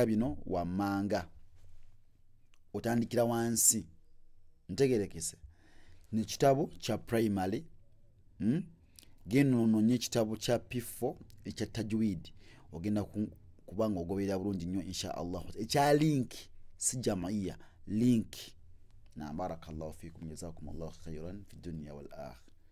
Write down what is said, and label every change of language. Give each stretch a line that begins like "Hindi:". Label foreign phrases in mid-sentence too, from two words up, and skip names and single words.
Ganda: bino wammanga otandikira wansi ntegerekese ne kitabo kya primary geno nonye ekitabo kya P4 ekya tajwid ogenda kubanga ogoberera bulungi nnyo
Arabic: إن شاء الله
Ganda: ekya link si jamaiya link na
Arabic: بارك الله فيكم جزاكم الله خيرا في الدنيا والآخرة